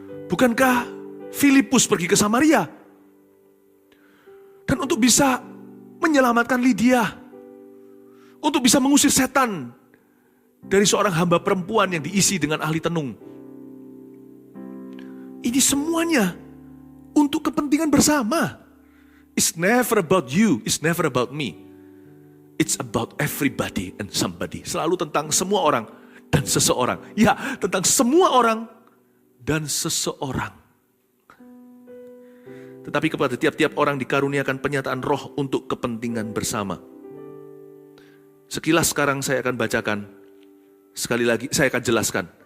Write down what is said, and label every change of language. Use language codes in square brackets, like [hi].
[id] Bukankah Filipus pergi ke Samaria dan untuk bisa menyelamatkan Lydia, untuk bisa mengusir setan dari seorang hamba perempuan yang diisi dengan ahli tenung. Ini semuanya untuk kepentingan bersama. [en] It's never about you, it's never about me. It's about everybody and somebody. [id] Selalu tentang semua orang dan seseorang. Ya, tentang semua orang dan seseorang. Tetapi kepada tiap-tiap orang dikaruniakan penyataan roh untuk kepentingan bersama. Sekilas sekarang saya akan bacakan. Sekali lagi saya akan jelaskan.